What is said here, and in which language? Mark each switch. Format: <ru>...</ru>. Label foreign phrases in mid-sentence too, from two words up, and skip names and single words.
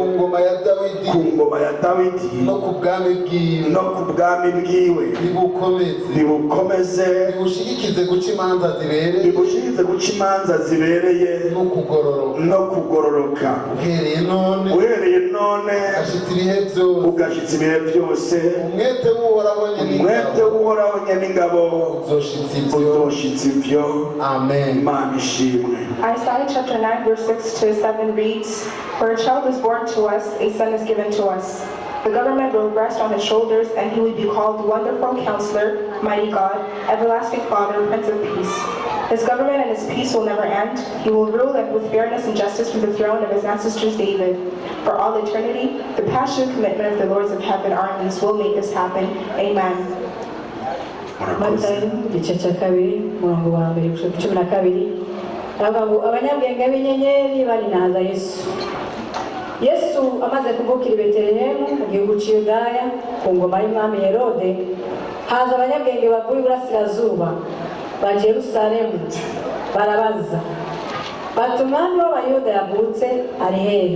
<rn>ngoma ya Dawidi no ku bwami bwiwe, bibukomeze bibushigikize guca imanza zibereye no kugororoka uhereye none ugashitsa ibihe byose, umwete w'uhoraho nyam'ingabo uzoshitsa ivyo. Amen. Imana ishimwe.</rn> <en>Isaiah chapter 9 verse 6 to 7 reads, For a child is born to us, a son is given to us. The government will rest on his shoulders, and he will be called Wonderful Counselor, Mighty God, Everlasting Father, Prince of Peace. His government and his peace will never end. He will rule with fairness and justice from the throne of his ancestors David. For all eternity, the passionate commitment of the Lords of Heaven armies will make this happen. Amen.</en> <rn>Matayo igice cya kabiri umurongo wa mbere gushika 12 aravuga ngo abanyabwenge b'inyenyeri barinaza Yesu amaze kuvukira i Betelehemu mu gihugu cy'Yudaya ku ngoma y'umwami Herode, haza abanyabwenge bavuye iburasirazuba baje Yerusalemu barabaza bati umwami w'Abayuda yavutse ari hehe?</rn>